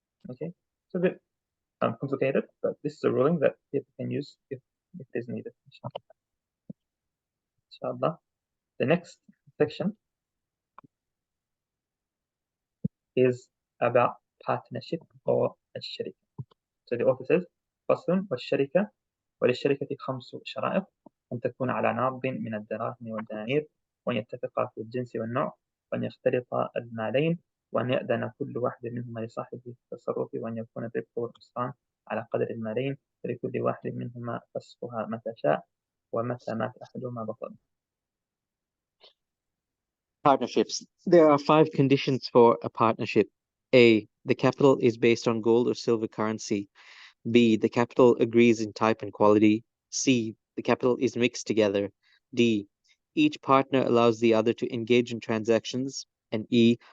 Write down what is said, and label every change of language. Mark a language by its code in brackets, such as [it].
[en] Okay, it's a bit complicated, but this is a ruling that people can use if it is needed. Inshallah. The next section is about partnership or الشركة. So the author says [ar] فصل والشركة وللشركة 5 شرائط أن تكون على ناض من الدراهم والدنانير وأن يتفقا في الجنس والنوع وأن يختلطا المالين وأن يأذن كل واحد منهما لصاحبه في التصرف وأن يكون الربح والخسران على قدر المالين ولكل واحد منهما فسخها متى شاء ومتى مات أحدهما بطل. [en] Partnerships. There are 5 conditions for a partnership. A. The capital is based on gold or silver currency. B. The capital agrees in type and quality. C. The capital is mixed together. D. Each partner allows the other to engage in transactions. And E.